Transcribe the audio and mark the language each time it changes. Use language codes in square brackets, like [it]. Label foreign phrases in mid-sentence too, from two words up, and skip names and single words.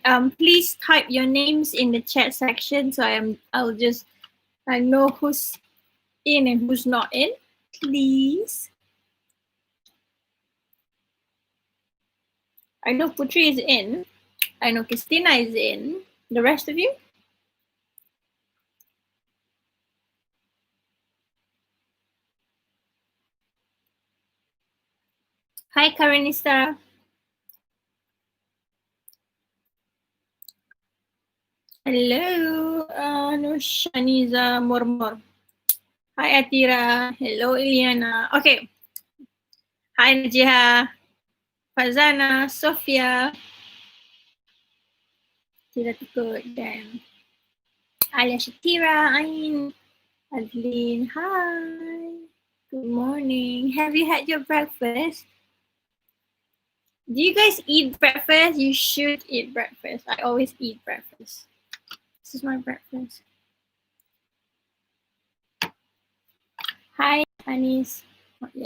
[en] Please type your names in the chat section so I know who's in and who's not in. Please. I know Putri is in. I know Christina is in. The rest of you? Hi, Karenista. Hello, no Shaniza Mormor. Hi, Atira. Hello, Iliana. Okay. Hi, Najiha. Fazana, Sophia. Tira Tukut dan Alia Shatira, Ain, Adeline. Hi. Good morning. Have you had your breakfast? Do you guys eat breakfast? You should eat breakfast. I always eat breakfast. This is my breakfast. Hi, Anis. Not yet.